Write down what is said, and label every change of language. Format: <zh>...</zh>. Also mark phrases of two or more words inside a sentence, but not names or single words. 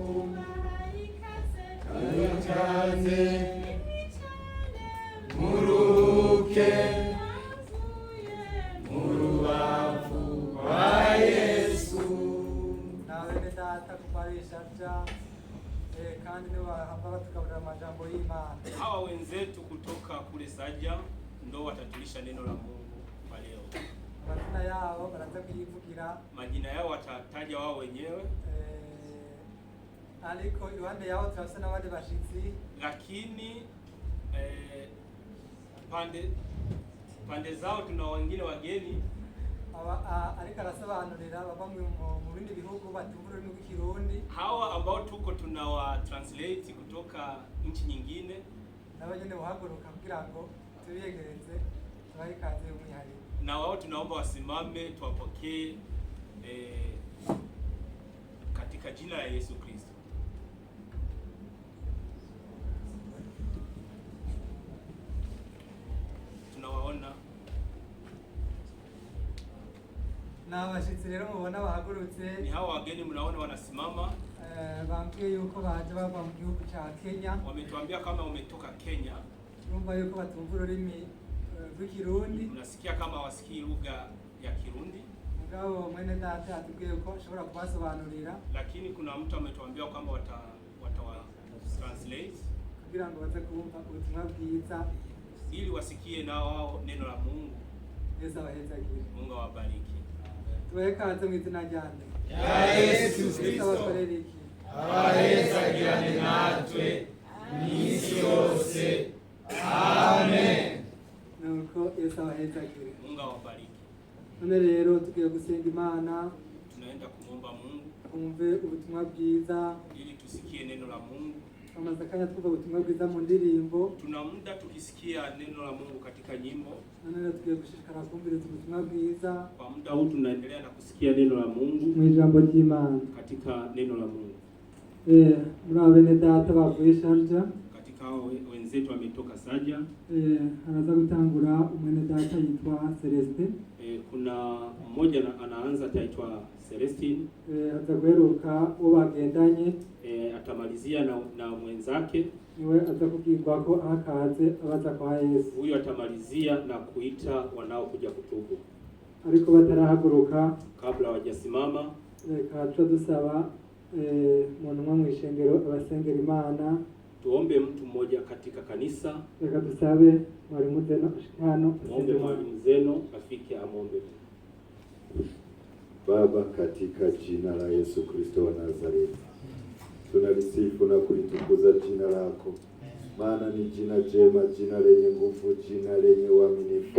<rn>Kaze muruke mu rubavu rwa Yesu. Na bene data kuva hariya Sharja, kandi nibo bahava batugaburira amajambo y'Imana.</rn> <sw>Hawa wenzetu kutoka kule Saja ndo watatulisha neno la Mungu kwa leo.</sw> <rn>Amazina yabo baraza kuyivugira,</rn> <sw>Majina yao watataja wao wenyewe,</sw> <rn>ariko iruhande yabo turafise n'abandi bashitsi.</rn> <sw>lakini pande zao tuna wengine wageni</sw> <rn>Ariko arasobanurira bava mu bindi bihugu batumva ururimi rw'Ikirundi.</rn> <sw>hawa ambao tuko tunawa translate kutoka nchi nyingine.</sw> <rn>Nabo nyene buhaguruka kugira ngo tubiyegereze tubahe ikaze y'umwihariko.</rn> <sw>Na wao tunaomba wasimame tuwapokee katika jina la Yesu Kristo. Tunawaona</sw> <rn>Na abashitsi rero mubona bahagurutse,</rn> <sw>ni hawa wageni mnaona wanasimama.</sw> <rn>bambwiye yuko baje bava mu gihugu ca Kenya.</rn> <sw>Wametuambia kama umetoka Kenya.</sw> <rn>Urumva yuko batumva ururimi rw'Ikirundi.</rn> <sw>Unasikia kama wasikii lugha ya Kirundi.</sw> <rn>Mugabo mwene data atubwiye ko ashobora kubasobanurira,</rn> <sw>Lakini kuna mtu ametuambia kwamba wata translate</sw> <rn>kugira ngo baze kumva ubutumwa bwiza.</rn> <sw>ili wasikie na wao neno la Mungu.</sw> <rn>Yesu abahezagire.</rn> <sw>Mungu awabariki.</sw> <rn>Tubahe ikaze mu izina ryande. Ya Yesu Yesu Kristo. abakorere iki? Abahezagirane natwe iminsi yose. Amen. Nuko Yesu abahezagire.</rn> <sw>Mungu awabariki.</sw> <rn>None rero tugiye gusenga Imana,</rn> <sw>Tunaenda kumwomba Mungu</sw> <rn>twumve ubutumwa bwiza.</rn> <sw>ili tusikie neno la Mungu.</sw> <rn>Amaze akanya twumva ubutumwa bwiza mu ndirimbo.</rn> <sw>Tuna muda tukisikia neno la Mungu katika nyimbo.</sw> <rn>None rero tugiye gushishikara kumviriza ubutumwa bwiza</rn> <sw>Kwa muda huu tunaendelea na kusikia neno la Mungu</sw> <rn>mu ijambo ry'Imana.</rn> <sw>katika neno la Mungu.</sw> <rn>Muri abo bene data bavuye Sharja,</rn> <sw>Katika hao wenzetu mwenzetu ametoka Saja.</sw> <rn>Anaanza kutangura umwene data yitwa Celeste.</rn> <sw>Kuna mmoja anaanza ataitwa Celestine.</sw> <rn>Aza guheruka uwo bagendanye.</rn> <sw>Atamalizia na mwenzake.</sw> <rn>Niwe aza kubwirwa ko akaze abaza kwa Yesu.</rn> <sw>Huyo atamalizia na kuita wanaokuja kutubu.</sw> <rn>Ariko batarahaguruka</rn> <sw>kabla hawajasimama,</sw> <rn>kaca dusaba umuntu umwe mw'ishengero abasengera Imana.</rn> <sw>Tuombe mtu mmoja katika kanisa.</sw> <rn>Reka dusabe mwalimu Zeno ashike hano.</rn> <sw>Muombe mwalimu Zeno afike amombe. Baba, katika jina la Yesu Kristo wa Nazareti, tunalisifu na kulitukuza jina lako, maana ni jina jema, jina lenye nguvu, jina lenye uaminifu.</sw>